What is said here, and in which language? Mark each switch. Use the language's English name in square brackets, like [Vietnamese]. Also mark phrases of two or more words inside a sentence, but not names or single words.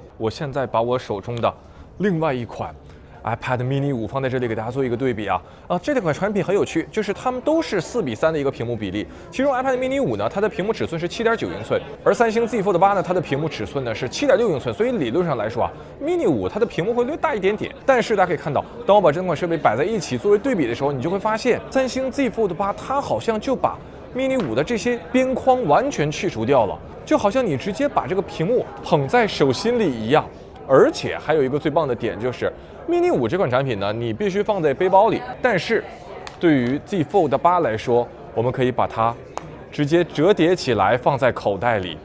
[Chinese] 我現在把我手中的另外一款iPad mini 5放在這裡給大家做一個對比啊，這兩款產品很有趣，就是它們都是4:3的一個屏幕比例，其中 iPad mini 5呢，它的屏幕尺寸是7.9英寸，而三星 Z Fold 8呢，它的屏幕尺寸呢是7.6英寸，所以理論上來說啊，mini 5它的屏幕會略大一點點。但是大家可以看到，當我把這兩款設備擺在一起作為對比的時候，你就會發現，三星 Z Fold 8 它好像就把mini 5的這些邊框完全去除掉了，就好像你直接把這個屏幕捧在手心裡一樣。而且還有一個最棒的點就是，mini 5這款產品呢，你必須放在背包裡，但是對於 Z Fold 8來說，我們可以把它直接折疊起來放在口袋裡。